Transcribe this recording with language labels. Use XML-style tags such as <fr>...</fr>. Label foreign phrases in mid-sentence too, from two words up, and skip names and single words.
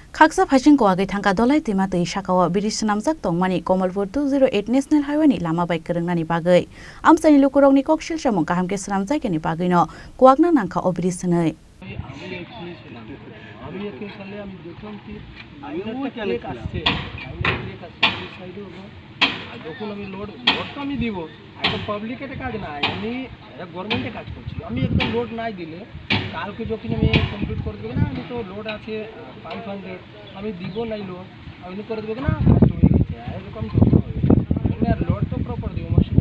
<trp>खाकसा फाइसिं कोआगै थांका दलाय दैमा दै साकावा बिरिस नामजाक तंमानि कमलपुर 208</trp> <en>national highway</en> <trp>लामा बाइक करंनानि बागै आमसानि लुकुरंनि कक्सिल सामं गाहामके सामजायनि बागैनो कोआगना नांखा अबिरिस नै</trp> <bn>যখন আমি লোডটা আমি দিব একদম পাবলিকের কাজ না আমি গভর্নমেন্টের কাজ করছি আমি একদম লোড নাই দিলে কালকে যখন আমি কমপ্লিট করে দেবো না আমি তো লোড আছে 500 আমি দিব নাই লোড আমি করে দেবো না কাজ হয়ে গেছে এরকম করতে হবে আমি আর লোড তো প্রপার দিব মেশিনে</bn>